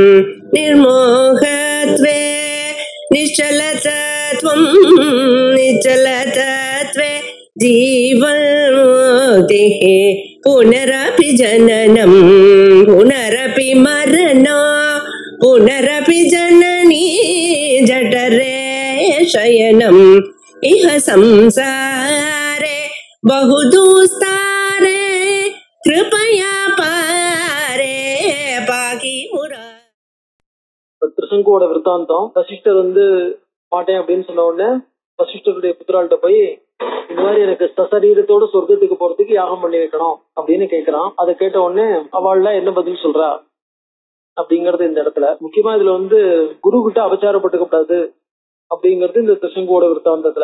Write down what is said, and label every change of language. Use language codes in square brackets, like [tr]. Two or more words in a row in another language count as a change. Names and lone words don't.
[sa] निर्मोहत्वे निश्चलतत्वं निश्चलतत्वे जीवन्मुक्तिः पुनरपि जननं पुनरपि मरणं पुनरपि जननी जठरे शयनम् इह संसारे बहुदुस्तारे कृपया पारे पाकि मुरा. [ta] திருசங்கோட விருத்தாந்தம். வசிஷ்டர் மாட்டேன் அப்படின்னு சொன்ன உடனே வசிஷ்டருடைய புத்திராள்கிட்ட போய் இந்த மாதிரி எனக்கு சசரீரத்தோட சொர்க்கத்துக்கு போறதுக்கு யாகம் பண்ணி வைக்கணும் அப்படின்னு கேட்கிறான். அதை கேட்ட உடனே அவள்லாம் என்ன பதில் சொல்றா அப்படிங்கறது இந்த இடத்துல முக்கியமா இதுல குரு கிட்ட அபச்சாரப்பட்டுக்க கூடாது அப்படிங்கிறது இந்த திருசங்கோட விருத்தாந்தத்துல.